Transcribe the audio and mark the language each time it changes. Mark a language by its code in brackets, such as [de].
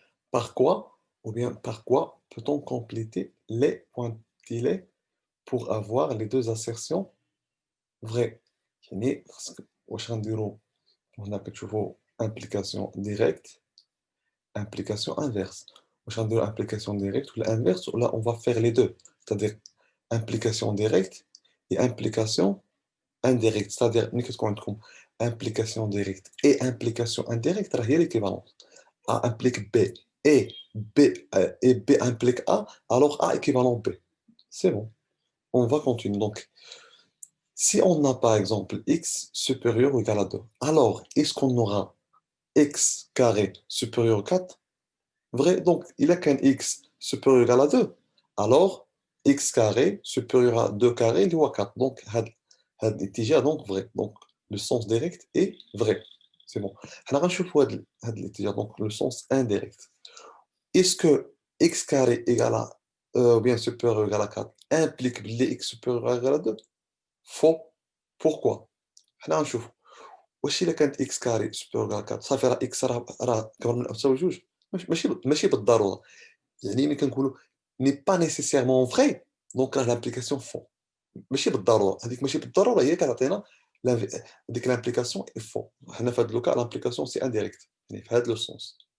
[fr] Par quoi, ou bien par quoi peut-on compléter les pointillés pour avoir les deux assertions vraies? [ar] يعني خاصك واش غنديرو هنا كتشوفوا [fr] implication directe, implication inverse. [ar] واش غنديرو [fr] implication directe ولا inverse ولا on va faire les deux. C'est-à-dire implication directe et implication indirecte. C'est-à-dire [ar] ملي كتكون عندكم [fr] implication directe et implication indirecte [ar] راه هي [fr] l'équivalence. A implique B et B implique A, alors A équivalent B. C'est bon. On va continuer. Donc, si on a par exemple x supérieur ou égal à 2, alors est-ce qu'on aura x carré supérieur à 4? Vrai, donc il n'y a qu'un x supérieur ou égal à 2. Alors, x carré supérieur à 2 carré, il y a 4. Donc, [ar] had الاتجاه [fr] donc vrai. Donc, le sens direct est vrai. C'est bon. [ar] حنا غنشوفوا هاد الاتجاه, [fr] donc le sens indirect. Est-ce que x carré égale à, ou bien supérieur ou égal à 4 implique [ar] بلي [fr] x supérieur ou égal à 2? Faux. Pourquoi? [ar] حنا غنشوفوا. واش إلا كانت [fr] x carré supérieur ou égal à 4 [ar] صافي راه x راه كبر من أو تساوي 2؟ ماشي بالضرورة. يعني ملي كنقولوا [fr] n'est pas nécessairement vrai, donc [ar] راه [fr] l'implication faux. [ar] ماشي بالضرورة، هذيك ماشي بالضرورة هي اللي كتعطينا ديك [fr] l'implication est faux. [ar] حنا في هاد لو كا [fr] l'implication c'est indirect. [ar] يعني في هاد لو sens.